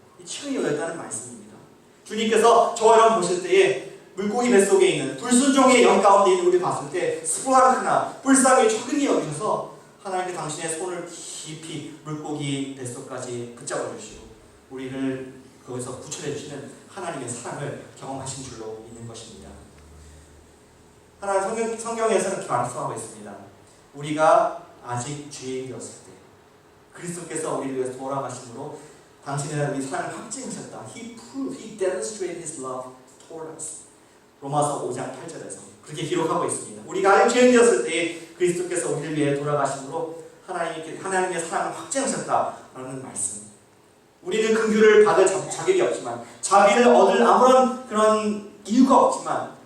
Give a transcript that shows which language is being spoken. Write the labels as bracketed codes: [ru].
[ko] 치근이 열렸다는 말씀입니다. 주님께서 저와 여러분 보실 때에 물고기 뱃속에 있는 불순종의 영 가운데 있는 우리 봤을 때 스플랑크나 불쌍히 치근이 여기셔서 하나님께 당신의 손을 깊이 물고기 뱃속까지 붙잡아 주시고 우리를 거기서 구출해 주시는 하나님의 사랑을 경험하신 줄로 믿는 것입니다. 하나님 성경에서는 이렇게 말씀하고 있습니다. 우리가 아직 죄인이었을 때 그리스도께서 우리를 위해서 돌아가심으로 당신의 우리 사랑을 확증하셨다. [en] He demonstrated His love toward us. [ko] 로마서 5장 8절에서 그렇게 기록하고 있습니다. 우리가 아직 죄인이었을 때 그리스도께서 우리를 위해 돌아가심으로 하나님의 사랑을 확증하셨다라는 말씀. 우리는 긍휼을 받을 자격이 없지만 자비를 얻을 아무런 그런 이유가 없지만